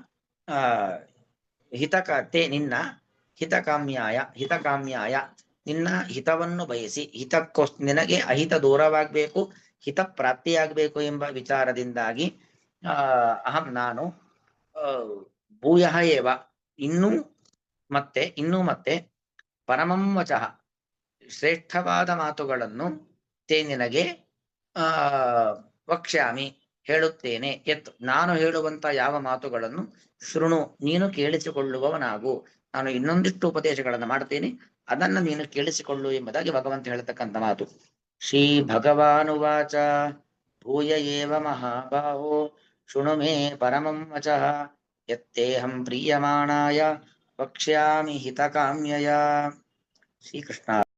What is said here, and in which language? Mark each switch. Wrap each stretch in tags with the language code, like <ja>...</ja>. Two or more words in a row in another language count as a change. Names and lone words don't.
<kn>ಹಿತಕತೆ ನಿನ್ನ ಹಿತಕಾಮ್ಯಾಯ ನಿನ್ನ ಹಿತವನ್ನು ಬಯಸಿ, ನಿನಗೆ ಅಹಿತ ದೂರವಾಗಬೇಕು, ಹಿತ ಪ್ರಾಪ್ತಿಯಾಗಬೇಕು ಎಂಬ ವಿಚಾರದಿಂದಾಗಿ ಅಹಂ ನಾನು</kn> <sa>ಭೂಯಃ ಏವ</sa> <kn>ಇನ್ನೂ ಮತ್ತೆ</kn> <sa>ಪರಮಂ ವಚಃ</sa> <kn>ಶ್ರೇಷ್ಠವಾದ ಮಾತುಗಳನ್ನು ತೇ ನಿನಗೆ ವಕ್ಷ್ಯಾಮಿ ಹೇಳುತ್ತೇನೆ. ನಾನು ಹೇಳುವಂತ ಯಾವ ಮಾತುಗಳನ್ನು ಶೃಣು, ನೀನು ಕೇಳಿಸಿಕೊಳ್ಳುವವನಾಗು. ನಾನು ಇನ್ನೊಂದಿಷ್ಟು ಉಪದೇಶಗಳನ್ನು ಮಾಡ್ತೇನೆ, ಅದನ್ನ ನೀನು ಕೇಳಿಸಿಕೊಳ್ಳು ಎಂಬುದಾಗಿ ಭಗವಂತ ಹೇಳ್ತಕ್ಕಂಥ ಮಾತು.</kn> <sa>ಶ್ರೀ ಭಗವಾನುವಾಚ ಭೂಯ ಏವ ಮಹಾಬಾಹೋ ಶೃಣು ಮೇ ಪರಮಂ ವಚಃ ಯತ್ತೇಹಂ ಪ್ರೀಯಮಾಣಾಯ ವಕ್ಷ್ಯಾಮಿ ಹಿತಕಾಮ್ಯಯ. ಶ್ರೀಕೃಷ್ಣ.</sa>